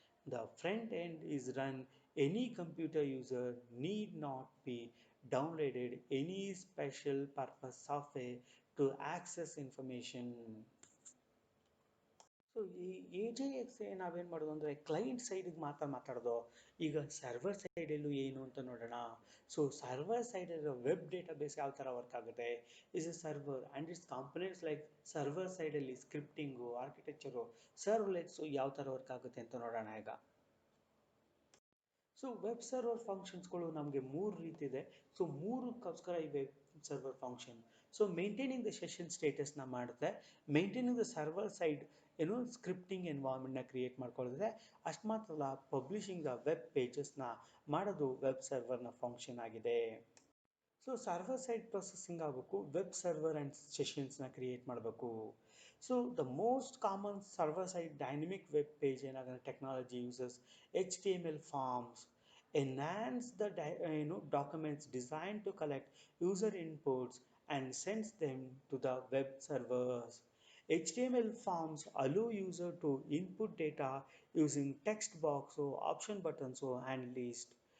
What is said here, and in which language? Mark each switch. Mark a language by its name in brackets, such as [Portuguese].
[English] The front end is run any computer user need not be downloaded any special purpose software to access information. [Kannada] So ಈ AJAX ನಾವೇನು ಮಾಡೋದು ಅಂದರೆ client ಸೈಡಿಗೆ ಮಾತಾಡೋದು. ಈಗ server ಸೈಡಲ್ಲೂ ಏನು ಅಂತ ನೋಡೋಣ. ಸೊ ಸರ್ವರ್ ಸೈಡಲ್ಲಿರೋ ವೆಬ್ ಡೇಟಾಬೇಸ್ ಯಾವ ಥರ ವರ್ಕ್ ಆಗುತ್ತೆ, [English] is a server and its components [Kannada] like server ಸೈಡಲ್ಲಿ ಸ್ಕ್ರಿಪ್ಟಿಂಗು, ಆರ್ಕಿಟೆಕ್ಚರು, ಸರ್ವ್ಲೆಟ್ಸು ಯಾವ ಥರ ವರ್ಕ್ ಆಗುತ್ತೆ ಅಂತ ನೋಡೋಣ ಈಗ. ಸೊ ವೆಬ್ ಸರ್ವರ್ ಫಂಕ್ಷನ್ಸ್ಗಳು ನಮಗೆ 3 ರೀತಿ ಇದೆ. ಸೊ 3ಕ್ಕೋಸ್ಕರ ಈ web server function. So maintaining the session ಸ್ಟೇಟಸ್ನ ಮಾಡುತ್ತೆ, maintaining the server side scripting ಎನ್ವೈರ್ಮೆಂಟ್ನ create ಮಾಡ್ಕೊಳ್ಳುತ್ತೆ. ಅಷ್ಟು ಮಾತ್ರ ಅಲ್ಲ, ಪಬ್ಲಿಷಿಂಗ್ ದ ವೆಬ್ ಪೇಜಸ್ನ ಮಾಡೋದು ವೆಬ್ ಸರ್ವರ್ನ ಫಂಕ್ಷನ್ ಆಗಿದೆ. ಸೊ ಸರ್ವರ್ ಸೈಡ್ ಪ್ರೊಸೆಸಿಂಗ್ ಆಗಬೇಕು, ವೆಬ್ ಸರ್ವರ್ ಆ್ಯಂಡ್ ಸೆಷನ್ಸ್ನ ಕ್ರಿಯೇಟ್ ಮಾಡಬೇಕು. [English] So the most common server side dynamic web page ಏನಾಗುತ್ತೆ technology uses HTML forms, enhance the documents designed to collect user inputs and sends them to the web servers. HTML forms allow user to input data using text box or option buttons or and list.